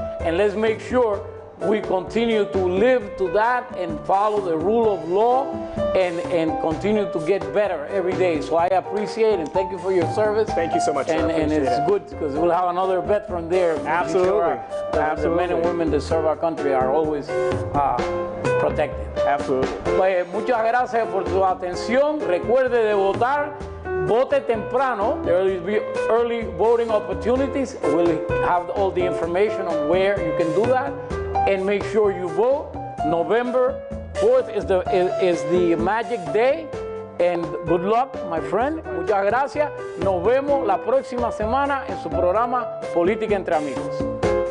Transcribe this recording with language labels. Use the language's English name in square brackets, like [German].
[English] And let's make sure we continue to live to that and follow the rule of law and continue to get better every day. So I appreciate and thank you for your service. Thank you so much, sir. And it's good because we'll have another veteran there. Absolutely. The men and women that serve our country are always protected. Absolutely. [Spanish] Pues, muchas gracias por su atención. Recuerde de votar. Vote temprano. [English] There will be early voting opportunities. We'll have all the information on where you can do that. And make sure you vote. November 4th is the magic day. And good luck, my friend. [Spanish] Muchas gracias. Nos vemos la próxima semana en su programa Política entre Amigos.